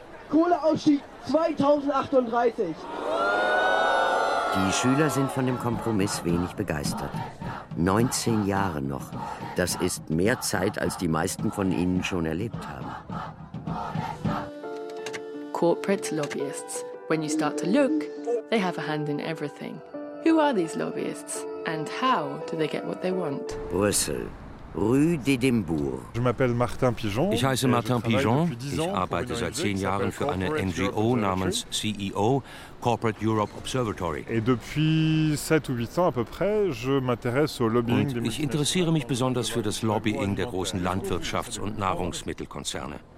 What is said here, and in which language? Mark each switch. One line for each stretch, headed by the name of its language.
German: Kohleausstieg 2038. Die Schüler sind von dem Kompromiss wenig begeistert. 19 Jahre noch. Das ist mehr Zeit, als die meisten von ihnen schon erlebt haben.
English: Corporate lobbyists. When you start to look, they have a hand in everything. Who are these lobbyists? And how do they get what they want?
German: Brüssel. Rue d'Edimbourg. Ich heiße Martin Pigeon. Ich arbeite seit 10 Jahren für eine NGO namens CEO, Corporate Europe Observatory. Und ich interessiere mich besonders für das Lobbying der großen Landwirtschafts- und Nahrungsmittelkonzerne.